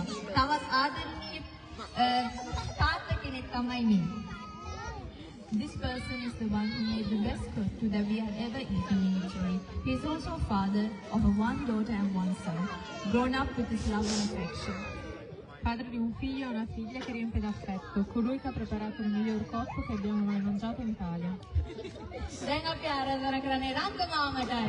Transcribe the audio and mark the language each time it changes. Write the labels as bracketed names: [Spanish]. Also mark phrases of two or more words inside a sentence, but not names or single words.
[Sinhala] තවත් ආදරණීය තාත්තා කෙනෙක් තමයි මේ. [English] This person is the one who made the best kottu that we have ever eaten in Italy. He is also a father of a 1 daughter and 1 son, grown up with his love and affection. [Italian] padre di un figlio e una figlia che riempie d'affetto, colui che ha preparato il miglior cotto che abbiamo mai mangiato in Italia. [Sinhala] දැන් අපි ආරාධනා කරන්නේ රංග මාමටයි.